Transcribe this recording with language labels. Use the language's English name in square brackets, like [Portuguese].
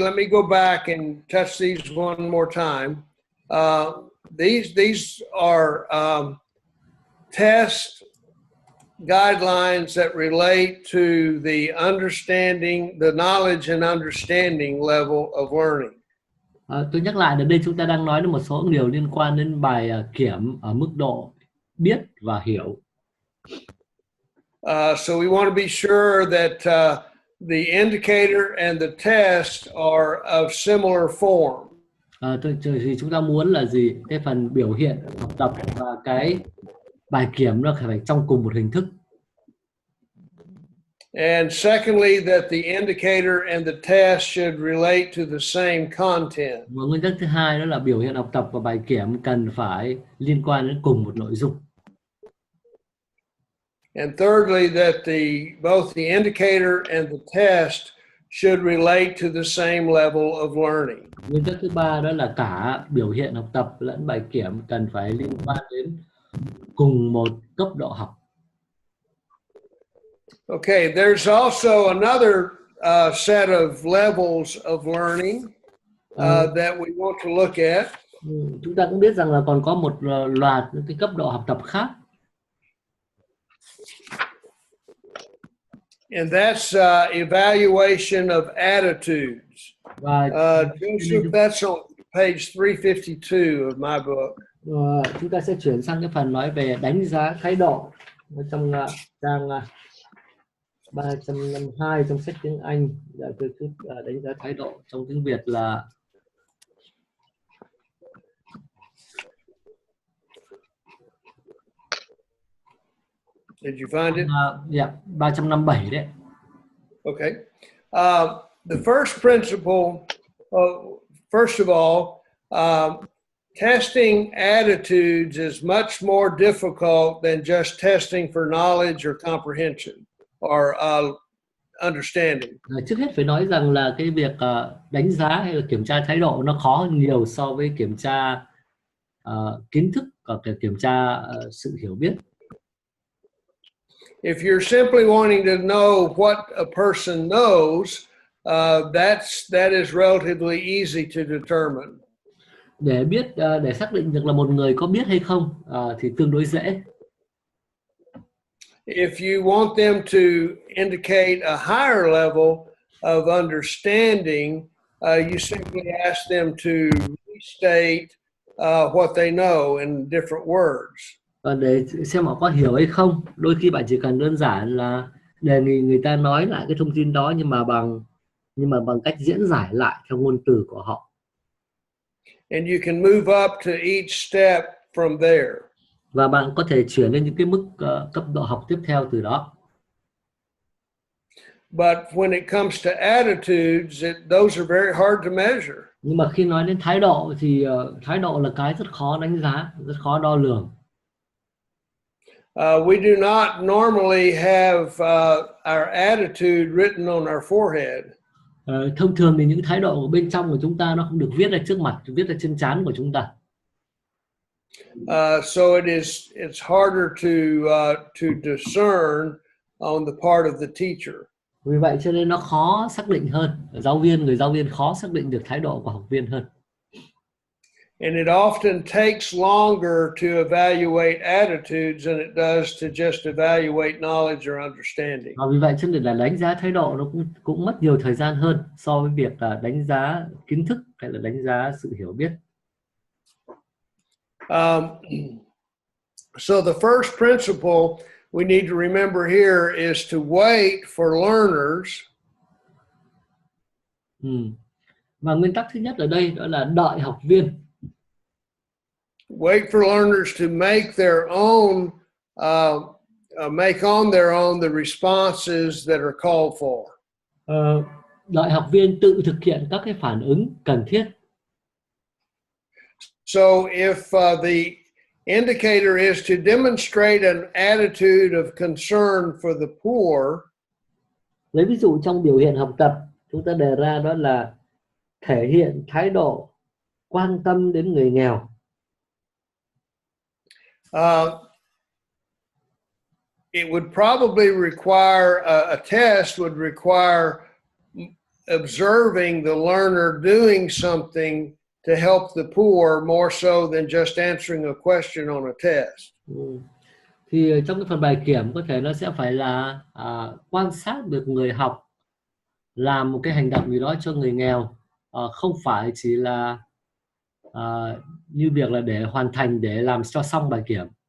[English] Let me go back and touch these one more time. These are test guidelines that relate to the understanding, the knowledge and understanding level of learning. [Vietnamese] Tôi nhắc lại là đây chúng ta đang nói đến một số điều liên quan đến bài kiểm ở mức độ biết và hiểu. [English] So we want to be sure that the indicator and the test are of similar form. [Vietnamese] Thì chúng ta muốn là gì? Cái phần biểu hiện học tập và cái bài kiểm nó phải trong cùng một hình thức. [English] And secondly, that the indicator and the test should relate to the same content. [Vietnamese] Và nguyên tắc thứ hai đó là biểu hiện học tập và bài kiểm cần phải liên quan đến cùng một nội dung. [English] And thirdly, that both the indicator and the test should relate to the same level of learning. [Vietnamese] Nguyên tắc thứ ba đó là cả biểu hiện học tập lẫn bài kiểm cần phải liên quan đến cùng một cấp độ học. [English] Okay, there's also another set of levels of learning that we want to look at. [Vietnamese] Chúng ta cũng biết rằng là còn có một loạt những cái cấp độ học tập khác. [English] And that's evaluation of attitudes. Joseph, that's on page 352 of my book. [Vietnamese] Chúng ta sẽ chuyển sang cái phần nói về đánh giá thái độ trong trang 352 trong sách tiếng Anh. Đánh giá thái độ trong tiếng Việt là [English] Did you find it? [Vietnamese] 357 đấy. [English] Okay. The first principle, first of all, testing attitudes is much more difficult than just testing for knowledge or comprehension or understanding. [Vietnamese] Trước hết phải nói rằng là cái việc đánh giá hay là kiểm tra thái độ nó khó hơn nhiều so với kiểm tra kiến thức và kiểm tra sự hiểu biết. [English] If you're simply wanting to know what a person knows, that is relatively easy to determine. [Vietnamese] Để biết, để xác định được là một người có biết hay không thì tương đối dễ. [English] If you want them to indicate a higher level of understanding, you simply ask them to restate what they know in different words. [Vietnamese] Và để xem họ có hiểu hay không, đôi khi bạn chỉ cần đơn giản là đề nghị người ta nói lại cái thông tin đó nhưng mà bằng cách diễn giải lại theo ngôn từ của họ. [English] And you can move up to each step from there. [Vietnamese] Và bạn có thể chuyển lên những cái mức cấp độ học tiếp theo từ đó. [English] But when it comes to attitudes, those are very hard to measure. [Vietnamese] Nhưng mà khi nói đến thái độ thì thái độ là cái rất khó đánh giá, rất khó đo lường. [English] We do not normally have our attitude written on our forehead. [Vietnamese] Thông thường thì những thái độ của bên trong của chúng ta nó không được viết ra trước mặt, viết ra trên trán của chúng ta. [English] So it's harder to discern on the part of the teacher. [Vietnamese] Vì vậy cho nên nó khó xác định hơn. Người giáo viên khó xác định được thái độ của học viên hơn. [English] And it often takes longer to evaluate attitudes than it does to just evaluate knowledge or understanding. [Vietnamese] Vì vậy cho nên là đánh giá thái độ nó cũng mất nhiều thời gian hơn so với việc là đánh giá kiến thức hay là đánh giá sự hiểu biết. [English] So the first principle we need to remember here is to wait for learners. [Vietnamese] Và nguyên tắc thứ nhất ở đây đó là đợi học viên. [English] Wait for learners to make their own, make on their own the responses that are called for. [Vietnamese] Đợi học viên tự thực hiện các cái phản ứng cần thiết. [English] So if the indicator is to demonstrate an attitude of concern for the poor, [Vietnamese] lấy ví dụ trong biểu hiện học tập chúng ta đề ra đó là thể hiện thái độ quan tâm đến người nghèo. [English] It would probably require a test would require observing the learner doing something to help the poor more so than just answering a question on a test. [Vietnamese] Thì trong cái phần bài kiểm có thể nó sẽ phải là quan sát được người học làm một cái hành động gì đó cho người nghèo, không phải chỉ là như việc là để hoàn thành để làm cho xong bài kiểm.